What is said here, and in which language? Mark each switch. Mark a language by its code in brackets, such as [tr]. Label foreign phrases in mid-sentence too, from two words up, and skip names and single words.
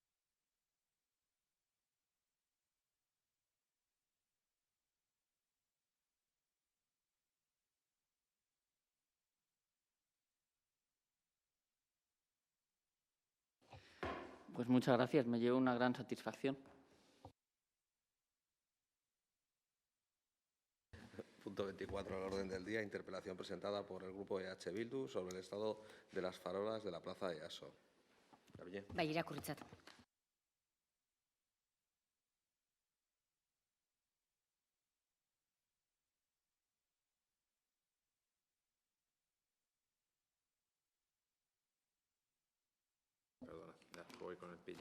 [es] Pues muchas gracias, me llevo una gran satisfacción. Punto 24 al orden del día, interpelación presentada por el Grupo EH Bildu sobre el estado de las farolas de la plaza de Easo. [eu] Bai, irakurritzat. [es] Perdona, ya voy con el pillo.